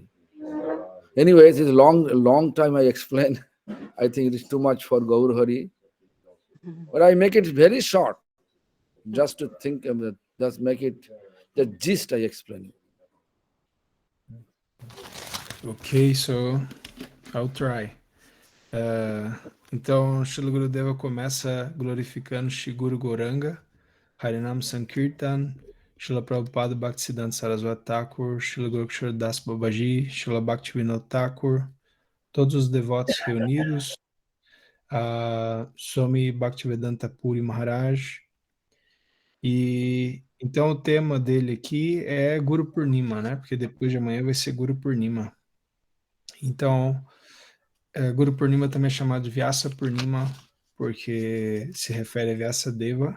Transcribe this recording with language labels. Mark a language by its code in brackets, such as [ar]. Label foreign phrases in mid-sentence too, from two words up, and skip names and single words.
[en] Anyways, it's a long time I explain. I think it is too much for Gaur Hari. But I make it very short, just to think of it, just make it the gist I explain. Ok, so I'll try. [pt] Então, Srila Gurudeva começa glorificando Shri Guru Gauranga, Harinam Sankirtan, Srila Prabhupada Bhaktisiddhanta Saraswati Thakur, Srila Gurukshara Das Babaji, Srila Bhaktivinoda Thakur, todos os devotos reunidos, Swami Bhaktivedanta Puri Maharaj. E então o tema dele aqui é Guru Purnima, né? Porque depois de amanhã vai ser Guru Purnima. Então, Guru Purnima também é chamado de Vyasa Purnima, porque se refere a Vyasa Deva.